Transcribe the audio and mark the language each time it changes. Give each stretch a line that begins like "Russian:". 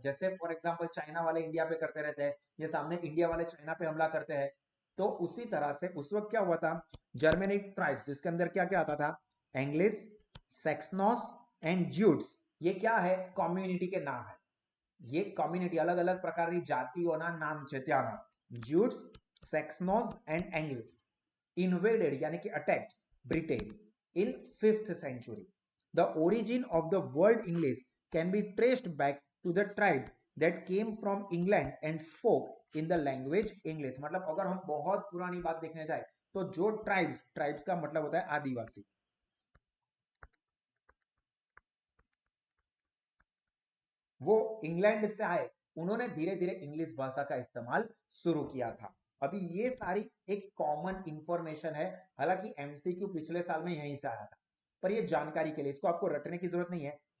Hindi: जैसे for example China वाले India पे करते रहते हैं, ये सामने इंडिया वाले चाइना पे हमला करते हैं, तो उसी तरह से उस वक्त क्या हुआ था, जर्मेनिक ट्राइब्स जिसके अंदर क्या क्या आता था, एंग्लिश, सेक्सनॉस एंड ज्यूट्स, ये क्या है, कम्युनिटी के नाम है। ये कम्युनिटी अलग अलग प्रकार की जातिओना नाम
Gujarati: છે ત્યાંના,
Hindi: જ્યુટ્સ, સેક્સનોઝ
English: and English invaded
Hindi: यानी कि
English: Attacked Britain in 5th century. The origin of the word English can be traced back to the tribe that came from England and spoke in the language English।
Hindi: मतलब अगर हम बहुत पुरानी बात देखने जाए तो जो ट्राइब्स, ट्राइब्स का मतलब होता है आदिवासी, वो इंग्लैंड से आए, उन्होंने धीरे धीरे इंग्लिश भाषा का इस्तेमाल शुरू किया था। अभी ये सारी एक कॉमन इंफॉर्मेशन है, हालांकि एमसीक्यू पिछले साल में यहीं से आया था, पर ये जानकारी के लिए, इसको आपको रटने की जरूरत नहीं है।